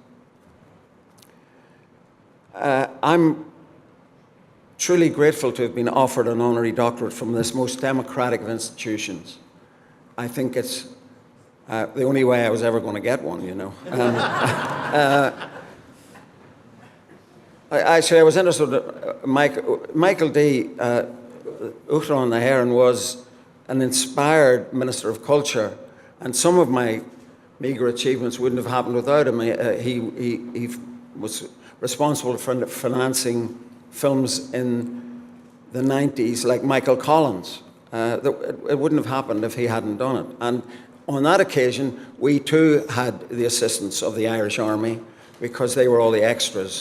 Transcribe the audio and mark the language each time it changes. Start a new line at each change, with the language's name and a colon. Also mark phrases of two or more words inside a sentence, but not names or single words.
English: I'm truly grateful to have been offered an honorary doctorate from this most democratic of institutions. I think it's the only way I was ever going to get one, you know. Actually, I was interested. Michael D.
Irish: Uachtaráin na hÉireann
English: was an inspired Minister of Culture, and some of my meagre achievements wouldn't have happened without him. He was responsible for financing films in the 90s, like Michael Collins. It wouldn't have happened if he hadn't done it. And on that occasion, we too had the assistance of the Irish Army, because they were all the extras.